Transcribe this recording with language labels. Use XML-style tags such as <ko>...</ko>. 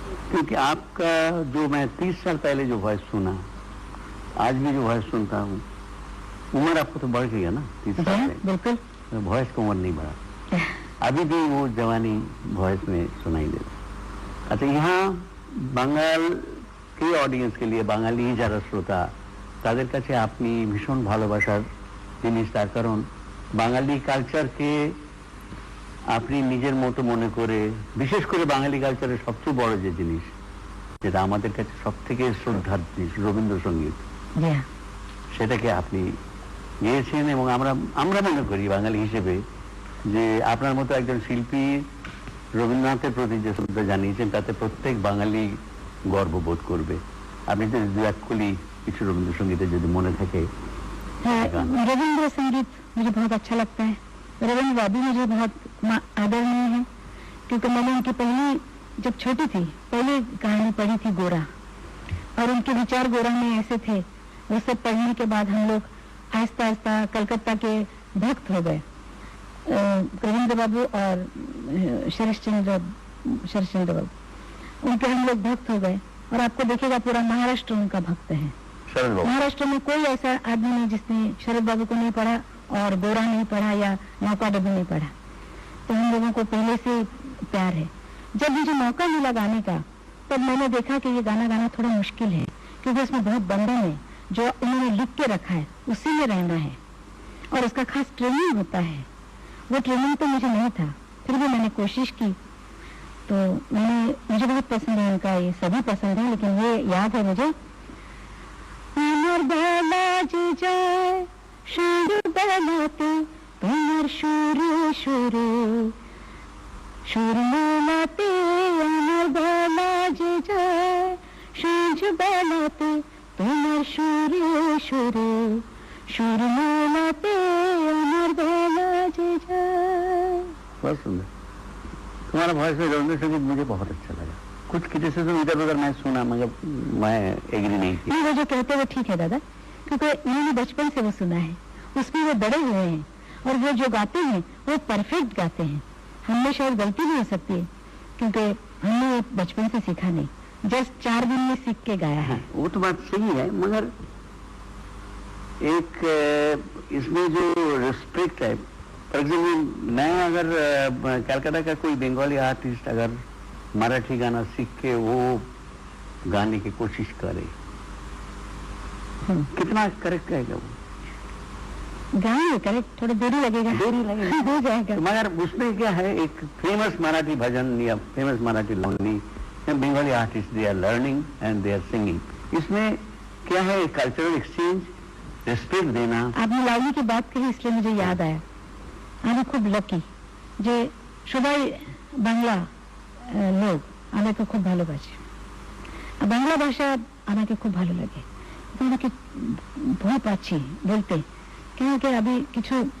<hi>क्योंकि आपका जो मैं 30 साल पहले जो वॉइस सुना, आज भी जो वॉइस सुनता हूँ, उम्र आपको तो बढ़ गई है ना 30 साल में। बिल्कुल, वॉइस का उम्र नहीं बढ़ा, अभी भी वो जवानी वॉइस में सुनाई देता।</hi> <bn>अच्छा, यहाँ বাঙাল के অডিয়েন্স के लिए, বাঙালি যারা শ্রোতা তাদের কাছে আপনি ভীষণ ভালোবাসার জিনিস, তার কারণ বাঙালি কালচারকে আপনি নিজের মতো মনে করে, বিশেষ করে বাঙালি কালচারের সবচেয়ে বড় যে জিনিস, যেটা আমাদের কাছে সবথেকে শ্রদ্ধার জিনিস, রবীন্দ্রসঙ্গীত, সেটাকে আপনি গেয়েছেন। এবং আমরা মনে করি বাঙালি হিসেবে যে আপনার মতো একজন শিল্পী রবীন্দ্রনাথের প্রতি যে শ্রদ্ধা জানিয়েছেন, তাতে প্রত্যেক বাঙালি গর্ববোধ করবে। আপনি যদি দু এক কলি কিছু রবীন্দ্রসঙ্গীতে যদি মনে থাকে।</bn> <hi>रविंद्र संगीत मुझे बहुत अच्छा लगता है, रविंद्र वादी मुझे बहुत आदरणीय है, क्योंकि मैंने उनकी पहली, जब छोटी थी, पहली कहानी पढ़ी थी गोरा, और उनके विचार गोरा में ऐसे थे। वो सब पढ़ने के बाद हम लोग आहिस्ता आहिस्ता कलकत्ता के भक्त हो गए, रविंद्र बाबू और शरद चंद्र बाबू, उनके हम लोग भक्त हो गए। और आपको देखेगा पूरा महाराष्ट्र उनका भक्त है। महाराष्ट्र में कोई ऐसा आदमी नहीं जिसने शरद बाबू को नहीं पढ़ा और गोरा नहीं पढ़ा या मौका डबू नहीं पढ़ा। तो हम लोगों को पहले से प्यार है। जब मुझे मौका मिला गाने का, तब मैंने देखा कि ये गाना गाना थोड़ा मुश्किल है, क्योंकि उसमें बहुत बंधन है जो उन्होंने लिख के रखा है, उसी में रहना है, और उसका खास ट्रेनिंग होता है। वो ट्रेनिंग तो मुझे नहीं था, फिर भी मैंने कोशिश की। तो मुझे बहुत पसंद है उनका, ये सभी पसंद है, लेकिन ये याद है मुझे,</hi> <bn>আমার বেলা যে যায় সাঁঝ বেলাতে তোমার সুরে সুরে সুর মেলাতে, আমার বেলা যে যায় সাঁঝ বেলাতে তোমার সুরে সুরে সুর মেলাতে, আমার বেলা যে যায়।</bn> <hi>बहुत सुंदर। तुम्हारा वॉइस में रविंद्र संगीत मुझे बहुत अच्छा लगा। कुछ क्रिटिसिज्म इधर उधर मैं सुना, मगर मैं एग्री नहीं की। वो जो कहते हैं वो ठीक है दादा, क्योंकि इन्होंने बचपन से वो सुना है, उसमें वो बड़े हुए हैं, और वो जो गाते हैं वो परफेक्ट गाते हैं। हमने शायद गलती भी हो सकती है, क्योंकि हमने बचपन से सीखा नहीं, जस्ट 4 दिन में सीख के गाया है। वो तो बात सही है, मगर एक इसमें जो रिस्पेक्ट है,</hi> <en>for example</en> <hi>मैं अगर कलकत्ता का कोई बंगाली आर्टिस्ट अगर मराठी गाना सीख के वो गाने की कोशिश करे, कितना करेक्ट रहेगा वो? गाएंगे करेक्ट, थोड़ा देरी लगेगा हो जाएगा। तो मगर उसमें क्या है, एक फेमस मराठी भजन या famous Marathi Lavani, Bengali artist</hi> <en>they are learning and they are singing,</en> <hi>इसमें क्या है, कल्चरल एक्सचेंज, रिस्पेक्ट देना। आपने लावनी की बात कही, इसलिए मुझे याद आया,</hi> <bn>আমি খুব লাকি যে সবাই বাংলা লোক আমাকে খুব ভালোবাসে, বাংলা ভাষা আমাকে খুব ভালো লাগে, আমাকে ভয় পাচ্ছি বলতে, কেন কি আমি কিছু</bn>